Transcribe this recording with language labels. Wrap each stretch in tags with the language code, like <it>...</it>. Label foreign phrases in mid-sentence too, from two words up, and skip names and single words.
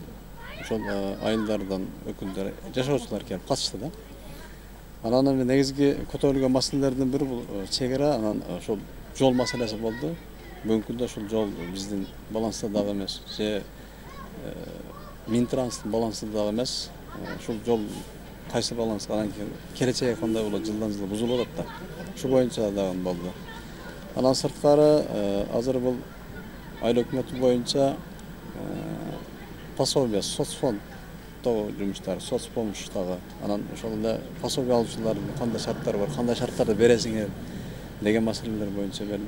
<kk>Сол айылдардан өкілдері жашаушылар келіп қатысты да. Анан негізгі көтерілген мәселелердің бірі бұл шекара, анан сол жол мәселесі болды. Бүгінгі күнде сол жол біздің баланстардағы емес, Минтранстың балансындағы емес,</kk> <ky>шул жол кайсы балансқа анан келечеге кандай болот, жылдан жылга бузулуп атат да. Шу боюнча дагы болду. Анан сырткары азыр бул айлык өкмөтү боюнча пособие, соцфонддогу жумуштар, соцпомощтагы анан ошол эле пособие алуучулардын кандай шарттары бар, кандай шарттарды бересиңер деген маселелер боюнча берди.</ky>